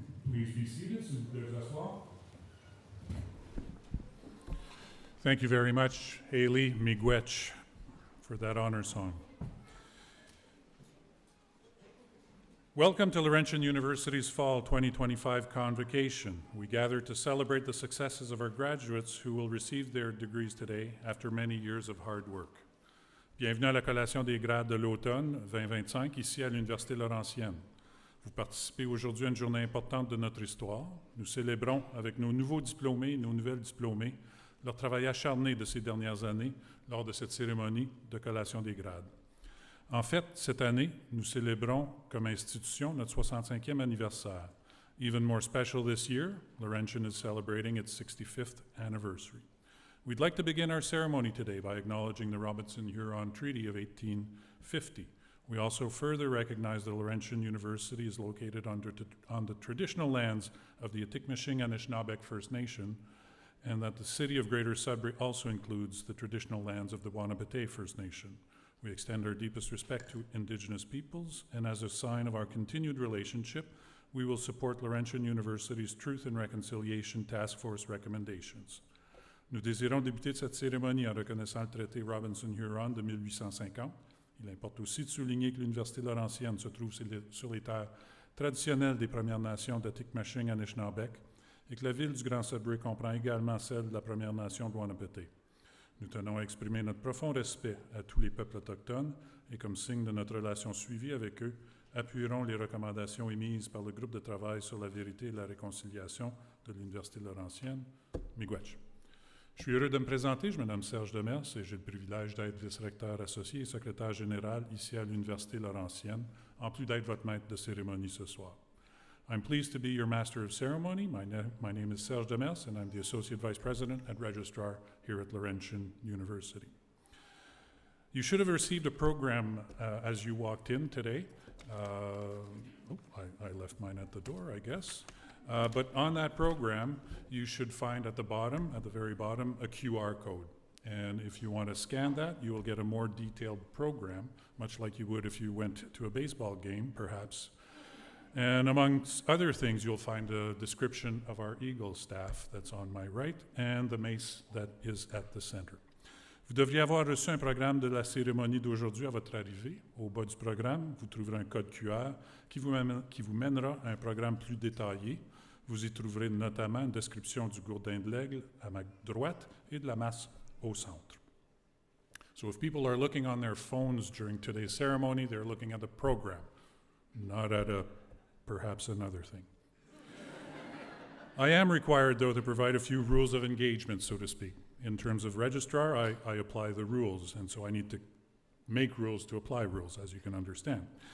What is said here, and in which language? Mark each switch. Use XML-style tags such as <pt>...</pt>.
<en>Please be seated,</en> <fr>s'il vous plaît, vous asseoir.</fr> <en>Thank you very much, Haley Miigwech, for that honor song. Welcome to Laurentian University's Fall 2025 Convocation. We gather to celebrate the successes of our graduates who will receive their degrees today after many years of hard work.</en> <fr>Bienvenue à la collation des grades de l'automne 2025 ici à l'Université Laurentienne. Vous participez aujourd'hui à une journée importante de notre histoire. Nous célébrons avec nos nouveaux diplômés et nos nouvelles diplômées leur travail acharné de ces dernières années lors de cette cérémonie de collation des grades. En fait, cette année, nous célébrons comme institution notre 65e anniversaire.</fr> <en>Even more special this year, Laurentian is celebrating its 65th anniversary. We'd like to begin our ceremony today by acknowledging the Robinson-Huron Treaty of 1850. We also further recognize that Laurentian University is located on the traditional lands of the Atikameksheng Anishinaabeg First Nation, and that the city of Greater Sudbury also includes the traditional lands of the Wahnapitae First Nation. We extend our deepest respect to Indigenous peoples, and as a sign of our continued relationship, we will support Laurentian University's Truth and Reconciliation Task Force recommendations.</en> <fr>Nous désirons débuter cette cérémonie en reconnaissant le traité Robinson-Huron de 1850. Il importe aussi de souligner que l'Université Laurentienne se trouve sur les terres traditionnelles des Premières Nations d'Atikameksheng Anishinaabeg et que la ville du Grand Sudbury comprend également celle de la Première Nation de Wahnapitae. Nous tenons à exprimer notre profond respect à tous les peuples autochtones et comme signe de notre relation suivie avec eux, appuierons les recommandations émises par le groupe de travail sur la vérité et la réconciliation de l'Université Laurentienne. Miigwech. Je suis heureux de me présenter, je me nomme Serge Demers et j'ai le privilège d'être vice-recteur associé et secrétaire général ici à l'Université Laurentienne, en plus d'être votre maître de cérémonie ce soir.</fr> <en>I'm pleased to be your Master of Ceremony. My name is Serge Demers and I'm the Associate Vice President and Registrar here at Laurentian University. You should have received a program as you walked in today. I left mine at the door, I guess. But on that program, you should find at the bottom, at the very bottom, a QR code. And if you want to scan that, you will get a more detailed program, much like you would if you went to a baseball game, perhaps. And amongst other things, you'll find a description of our Eagle staff that's on my right and the mace that is at the center.</en> <fr>Vous devriez avoir reçu un programme de la cérémonie d'aujourd'hui à votre arrivée. Au bas du programme, vous trouverez un code QR qui vous mènera à un programme plus détaillé. Vous y trouverez notamment une description du gourdin de l'aigle à ma droite et de la masse au centre.</fr> <en>So if people are looking on their phones during today's ceremony, they're looking at the program, not at perhaps another thing. I am required, though, to provide a few rules of engagement, so to speak. In terms of registrar, I apply the rules, and so I need to make rules to apply rules, as you can understand.</en>